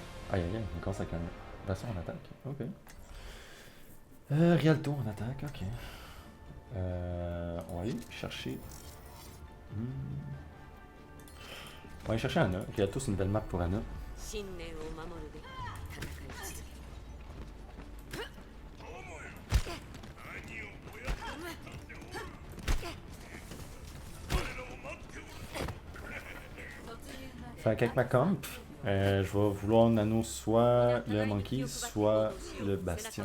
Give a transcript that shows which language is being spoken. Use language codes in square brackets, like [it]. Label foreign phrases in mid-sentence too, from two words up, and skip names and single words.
[fr] Aïe aïe aïe, on commence avec un basson en attaque. Ok. Rialto en attaque, ok. On va aller chercher. Hmm. On va aller chercher Anna. Rialto, c'est une belle map pour Anna. [ja] 信念を守るべく戦い続ける [fr] Fait qu'avec ma comp, je vais vouloir nano soit le Monkey, soit le Bastion.